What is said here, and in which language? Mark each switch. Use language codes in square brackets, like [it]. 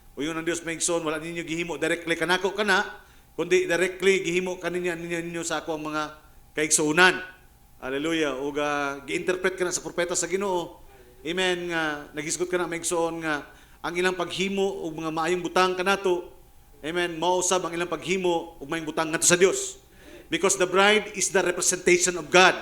[ceb] Uyon ang Dios maigsoon, wala ninyo gihimo directly kanako kana, kundi directly gihimo ninyo sa ako ang mga kaigsuunan. Hallelujah. O gi-interpret ka na sa propeta sa Ginoo. Amen. Nga nagisgot ka na maigsoon nga ang ilang paghimo og mga maayong butang kanato. Amen. Mausab ang ilang paghimo og maayong butang ngadto sa Dios. [en] Because the bride is the representation of God.